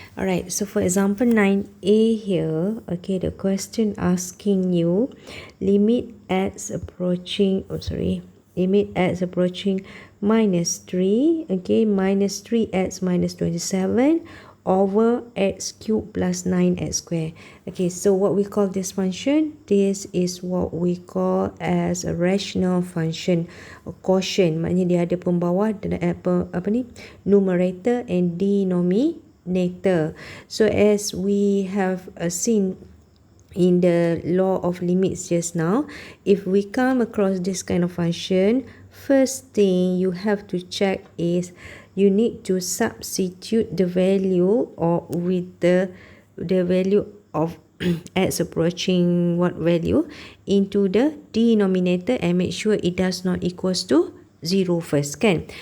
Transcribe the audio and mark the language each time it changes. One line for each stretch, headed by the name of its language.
English: Alright, so for example 9a here, okay, the question asking you limit x approaching, limit x approaching minus 3, okay, minus 3x minus 27 over x cubed plus 9x squared. Okay, so what we call this function? This is what we call as a rational function, a quotient.
Malay: Maknanya dia ada pembawah dan apa ni?
English: Numerator and denominator. So as we have seen in the law of limits just now, if we come across this kind of function, first thing you have to check is you need to substitute the value or with the value of x approaching what value into the denominator and make sure it does not equals to 0 first, kan?